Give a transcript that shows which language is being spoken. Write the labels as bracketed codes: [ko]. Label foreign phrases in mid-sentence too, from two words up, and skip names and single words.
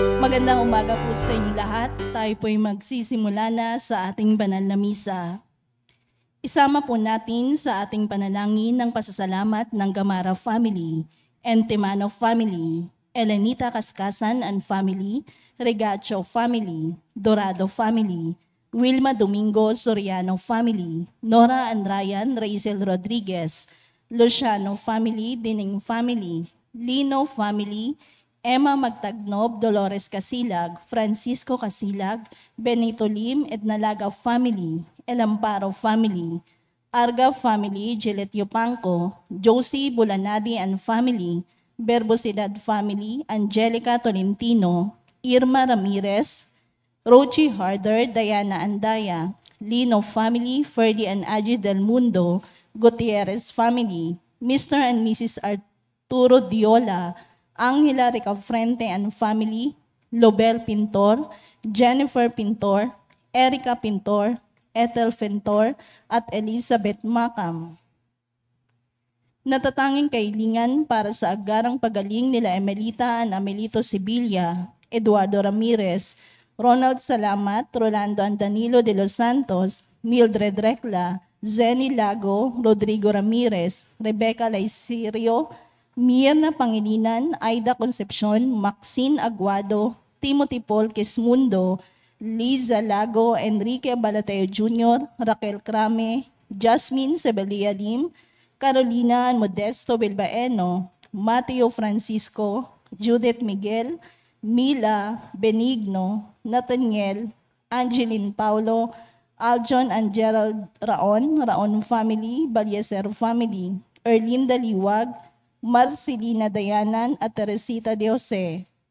[tl] Magandang umaga po sa inyo lahat. Tayo po'y magsisimula na sa ating banal na misa. Isama po natin sa ating panalangin ng pasasalamat ng Gamara family, Entemano family, Elenita Kaskasan [en] and family, [tl] Regacho family, Dorado family, Wilma Domingo Soriano family, Nora and Ryan Raizel Rodriguez, Luciano family, Dining family, Lino family, Emma Magtagnob, Dolores Casilag, Francisco Casilag, Benito Lim, Ednalaga family, Elamparo family, Arga family, Gillette Yupanco, Josie Bulanadi [en] and family, [tl] Berbosidad family, Angelica Tolentino, Irma Ramirez, Rochi Harder, Diana Andaya, Lino family, Ferdy and Aji Del Mundo, Gutierrez family, Mr. and Mrs. Arturo Diola, Angela Ricafrente [en] and family, [tl] Lobel Pintor, Jennifer Pintor, Erica Pintor, Ethel Pintor, at Elizabeth Macam. Natatanging kailingan para sa agarang pagaling nila Emelita and Amelito Sibilia, Eduardo Ramirez, Ronald Salamat, Rolando and Danilo de los Santos, Mildred Recla, Zenny Lago, Rodrigo Ramirez, Rebecca Laisirio, Mirna Pangilinan, Aida Concepcion, Maxine Aguado, Timothy Paul Quismundo, Liza Lago, Enrique Balateo Jr., Raquel Crame, Jasmine Sebelia Lim, Carolina Modesto Bilbaeno, Mateo Francisco, Judith Miguel, Mila Benigno, Nathaniel, Angeline Paulo, Aljon and Gerald Raon family, Balyeser family, Erlinda Liwag, Marcelina Dayanan at Teresita de Jose.